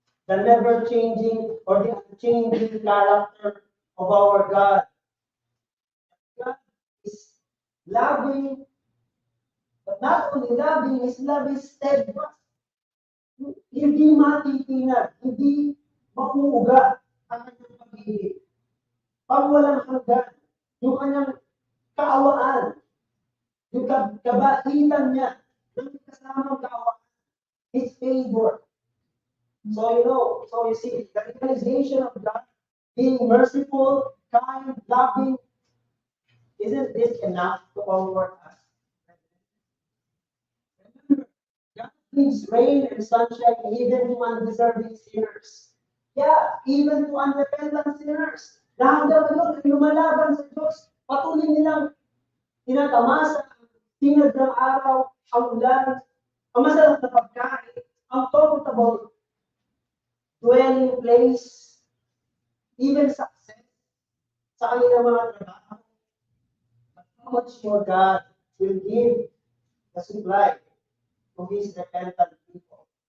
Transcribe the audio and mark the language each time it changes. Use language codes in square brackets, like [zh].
[en] The never-changing or the unchanging character of our God. God is loving, but not only loving, His love is steadfast. [tl] Hindi matitinag, hindi makuuga ang kanyang pag-ibig. Pag walang hanggan, yung kanyang kaawaan, yung kabaitan niya, ng kasamang kaawaan, [en] His favor. So you see, the realization of God being merciful, kind, loving, isn't this enough to comfort us? Remember, God gives rain and sunshine even to undeserving sinners. Yeah, even to unrepentant sinners. [tl] Na hanggang ngayon ay lumalaban sa Diyos. Patuloy nilang tinatamasa ang tinag ng araw, ang ulan, ang masarap na pagkain, ang [en] comfortable dwelling place, even success [tl] sa kanilang mga trabaho. [en] But how much more God will give the supply to His repentant people.